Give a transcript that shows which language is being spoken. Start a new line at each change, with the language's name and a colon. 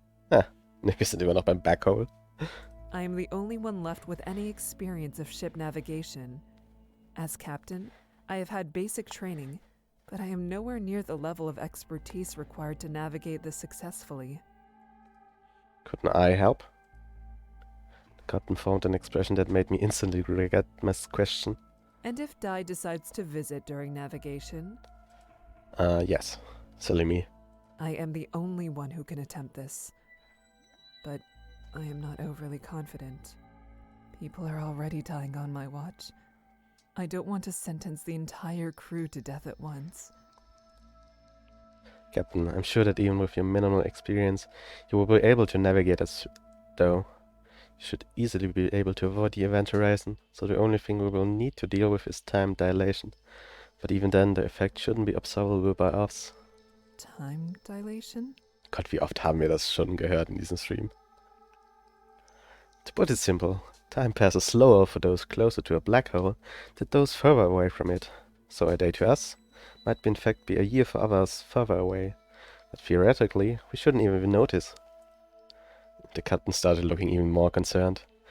German: Wir sind immer noch beim Black Hole.
English: I am the only one left with any experience of ship navigation. As captain, I have had basic training, but I am nowhere near the level of expertise required to navigate this successfully. Couldn't I help? The captain formed an expression that made me instantly regret my question. And if Dai decides to visit during navigation? Yes. Silly me. I am the only one who can attempt this. But I am not overly confident. People are already dying on my watch. I don't want to sentence the entire crew to death at once. Captain, I'm sure that even with your minimal experience, you will be able to navigate us, though. You should easily be able to avoid the event horizon, so the only thing we will need to deal with is time dilation. But even then, the effect shouldn't be observable by us. Time dilation?
German: Gott, wie oft haben wir das schon gehört in diesem Stream?
English: To put it simple, time passes slower for those closer to a black hole than those further away from it. So a day to us might in fact be a year for others further away. But theoretically, we shouldn't even notice. The captain started looking even more concerned.